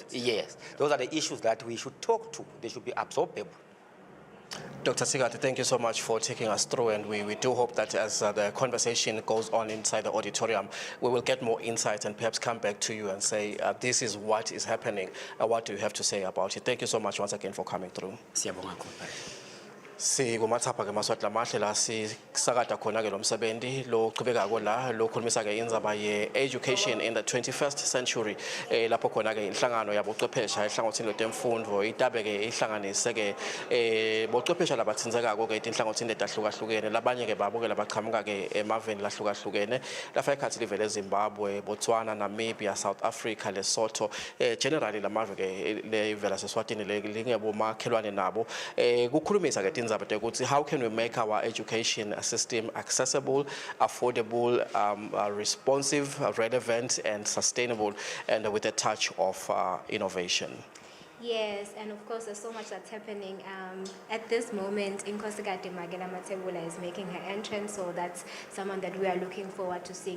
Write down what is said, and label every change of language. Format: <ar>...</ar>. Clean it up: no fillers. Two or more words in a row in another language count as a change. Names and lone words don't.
<en>Yes, those are the issues that we should talk to. They should be absorbable. Dr. Tsikati, thank you so much for taking us through, and we do hope that as the conversation goes on inside the auditorium, we will get more insights and perhaps come back to you and say, this is what is happening, what do you have to say about it? Thank you so much once again for coming through.</en> <ss>Sikumathapha ke maswati lamahle la sisakada khona ke lo msebenzi lo qhubekako la lo khulumisa ke indzaba ye education</ss> <en>in the</en> <ss>21st century lapho khona ke inhlangano yabochwephesha ehlangothini letemfundo itabe ke ihlanganise ke bochwephesha labathinzekako ke inhlangothini letahlukahlukene labanye ke babo ke labaqhamuka ke emaveni lahlukahlukene lafa ekhathi livele eZimbabwe, Botswana, Namibia, South Africa, Lesotho, generally lamave ke levela seSwatini lingebo makhelwane nabo kukhulumisa ke</ss> <en>how can we make our education system accessible, affordable, responsive, relevant, and sustainable, and with a touch of innovation? Yes, and of course there's so much that's happening. At this moment, Inkosikati Magela Matebula is making her entrance, so that's someone that we are looking forward to seeing.</en>